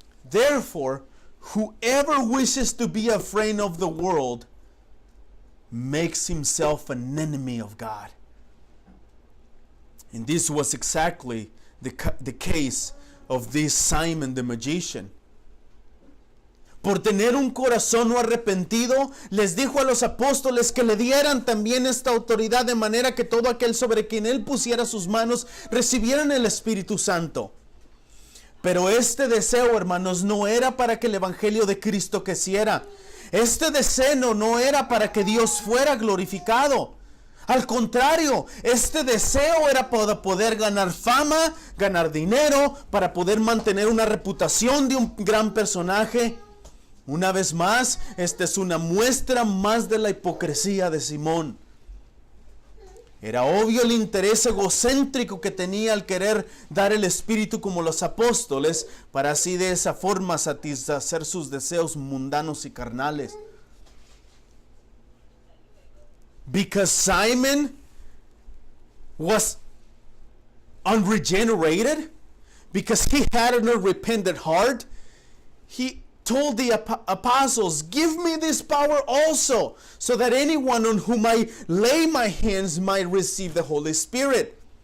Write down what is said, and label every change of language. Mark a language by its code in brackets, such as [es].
[en] Therefore, whoever wishes to be a friend of the world makes himself an enemy of God." And this was exactly the case of this Simon the magician. [es] Por tener un corazón no arrepentido, les dijo a los apóstoles que le dieran también esta autoridad, de manera que todo aquel sobre quien él pusiera sus manos recibieran el Espíritu Santo. Pero este deseo, hermanos, no era para que el Evangelio de Cristo creciera. Este deseo no era para que Dios fuera glorificado. Al contrario, este deseo era para poder ganar fama, ganar dinero, para poder mantener una reputación de un gran personaje. Una vez más, esta es una muestra más de la hipocresía de Simón. Era obvio el interés egocéntrico que tenía al querer dar el Espíritu como los apóstoles, para así de esa forma satisfacer sus deseos mundanos y carnales. [en] Because Simon was unregenerated, because he had an unrepentant heart, he told the apostles, "Give me this power also, so that anyone on whom I lay my hands might receive the Holy Spirit."